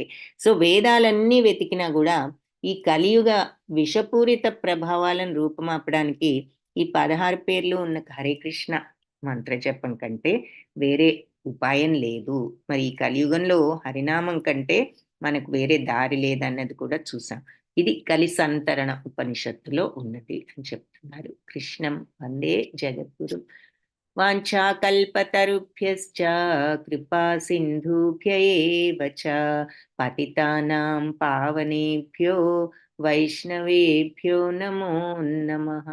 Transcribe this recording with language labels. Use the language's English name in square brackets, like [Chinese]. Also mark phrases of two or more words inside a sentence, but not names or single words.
[Telugu] సో వేదాలన్నీ వెతికినా కూడా ఈ కలియుగ విషపూరిత ప్రభావాలను రూపమాపడానికి ఈ 16 పేర్లు ఉన్న హరే కృష్ణ మంత్ర జపం కంటే వేరే ఉపాయం లేదు. మరి ఈ కలియుగంలో హరినామం కంటే మనకు వేరే దారి లేదన్నది కూడా చూసాం. ఇది కలిసంతరణ ఉపనిషత్తులో ఉన్నది అని చెప్తున్నారు. [Sanskrit] కృష్ణం వందే జగద్గురు. వాంఛాకల్పతరుభ్యశ్చ కృపా సింధుభ్య ఏవ చ పతితానాం పావనేభ్యో వైష్ణవేభ్యో నమో నమః.